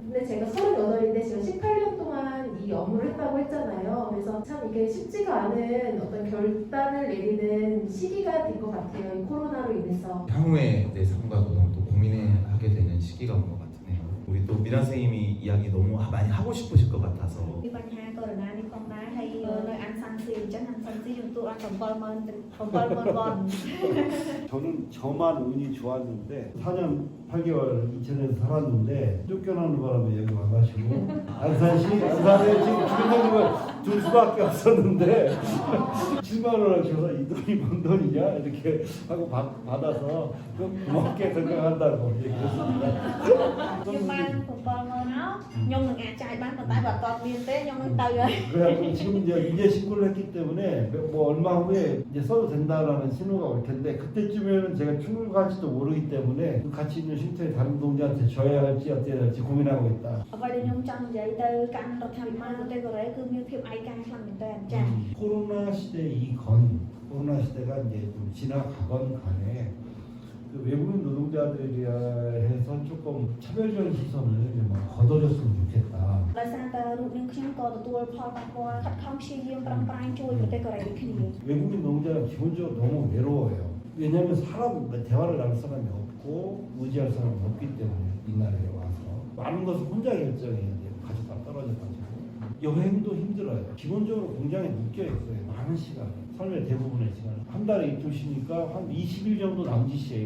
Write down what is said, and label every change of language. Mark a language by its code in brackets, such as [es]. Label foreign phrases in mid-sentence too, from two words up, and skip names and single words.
[ko] 근데 제가 38인데 제가 18년 동안 이 업무를 했다고 했잖아요. 그래서 참 이게 쉽지가 않은 어떤 결단을 내리는 시기가 된 것 같아요. 이 코로나로 인해서. 향후에 내 삶과 노동을 또 고민하게 되는 시기가 온 것 같네요. 우리 또 미란 선생님이 이야기 너무 많이 하고 싶으실 것 같아서 [km] ពីបញ្ហាកូវីដ នេះផងដែរហើយនៅអានសាំងស៊ីអញ្ចឹងអានសាំងស៊ីយើងទូបាន70000 원. [ko] 저는 저만 운이 좋았는데 4년 8개월 인천에서 살았는데 쫓겨나는 바람에 여기 와가지고 안산에 지금 주민등록을 줄 수밖에 없었는데 7만 원을 줘서 이 돈이 뭔 돈이냐 이렇게 하고 받아서 고맙게 생각한다고 얘기했습니다. [km] ខ្ញុំបាន70000មកខ្ញុំនឹងអាចចាយបានប៉ុន្តែបើអត់មានទេខ្ញុំនឹងទៅហើយ [ko] 그래갖고 지금 이제 신고를 했기 때문에 뭐 얼마 후에 이제 써도 된다라는 신호가 올 텐데 그때쯤에는 제가 출국할지도 모르기 때문에 그 같이 있는 쉼터에 다른 동지한테 줘야 할지 어떻게 해야 할지 고민하고 있다. [km] អ្វីដែលខ្ញុំចង់និយាយទៅកាន់រដ្ឋាភិបាលប្រទេសកូរ៉េគឺមានភាពឯកឯងខ្លាំងមែនទែនចា៎ [ko] 코로나 시대이건 코로나 시대가 이제 좀 지나가건 간에 그 외국인 노동자들에 대해서 조금 차별적인 시선을 좀 거둬줬으면 좋겠다. [km] ដោយសារតែរូបនាងខ្ញុំក៏ទទួលផលប៉ះពាល់ខិតខំព្យាយាមប្រឹងប្រែងជួយប្រទេសកូរ៉េដូចគ្នា [ko] 외국인 노동자는 기본적으로 너무 외로워요. 왜냐하면 대화를 나눌 사람이 없고 의지할 사람이 없기 때문에 이 나라에 와서 많은 것을 혼자 결정해야 돼요. 가족과 떨어져가지고 여행도 힘들어요. 기본적으로 공장에 묶여 있어요. 많은 시간, 삶의 대부분의 시간. 한 달에 이틀 쉬니까 한 20일 정도 남짓이에요.